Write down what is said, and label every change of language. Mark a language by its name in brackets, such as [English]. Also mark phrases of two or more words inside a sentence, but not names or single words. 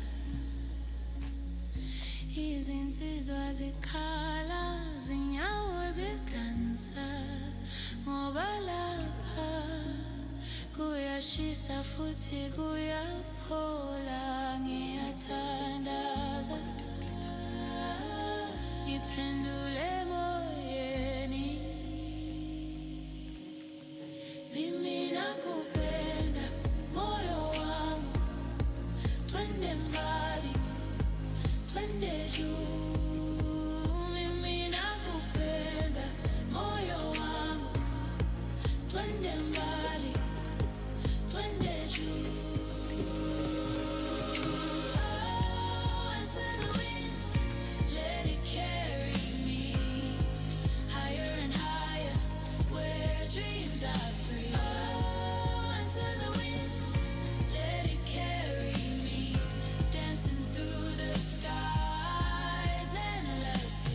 [Zulu] izinsizwa zikhala, zinyawo zidansa, ngoba lapha kuyashisa futhi kuyaphola, ngiyathandaza, ngiphendule emoyeni. [Swahili] Mimi nakupenda moyo wangu, twende mbali, twende juu. Mimi nakupenda moyo wangu, twende mbali, twende juu. [English] Oh, answer the wind, let it carry me higher and higher, where dreams are free. Oh, answer the wind, let it carry me, dancing through the skies endlessly.